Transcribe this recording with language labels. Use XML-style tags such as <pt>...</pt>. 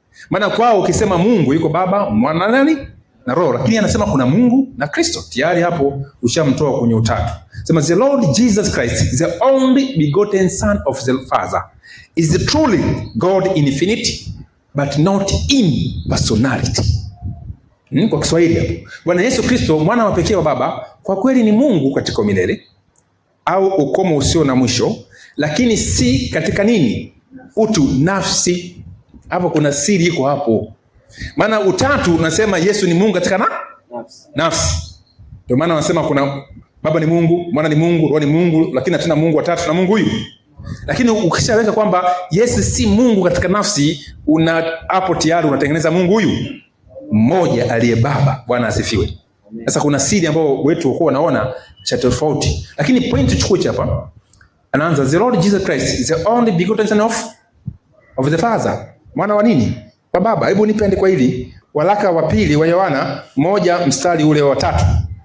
<sw>Maana kwao ukisema Mungu yuko Baba, Mwana nani? Na Roho. Lakini anasema kuna Mungu na Kristo. Tayari hapo ushamtoa kwenye utatu. Sema</sw> <en>the Lord Jesus Christ, the only begotten Son of the Father, is truly God in infinity but not in personality.</en> <sw>Kwa Kiswahili hapo. Bwana Yesu Kristo mwana wa pekee wa Baba kwa kweli ni Mungu katika milele au ukomo usio na mwisho, lakini si katika nini? Utu, nafsi. Hapo kuna siri iko hapo. Maana utatu unasema Yesu ni Mungu katika nafsi. Ndio maana wanasema kuna Baba ni Mungu, Mwana ni Mungu, Roho ni Mungu, lakini hatuna Mungu watatu na Mungu huyu. Lakini ukishaweka kwamba Yesu si Mungu katika nafsi, hapo tayari unatengeneza Mungu huyu mmoja aliye Baba. Bwana asifiwe. Sasa kuna siri ambayo wetu wako wanaona cha tofauti. Lakini point tuchukue hapa. Anaanza</sw> <en>the Lord Jesus Christ is the only begotten Son of the Father.</en> <sw>Mwana wa nini? Wa Baba. Hebu nipe andiko hili. Waraka wa pili wa Yohana 1 mstari ule wa 3.</sw>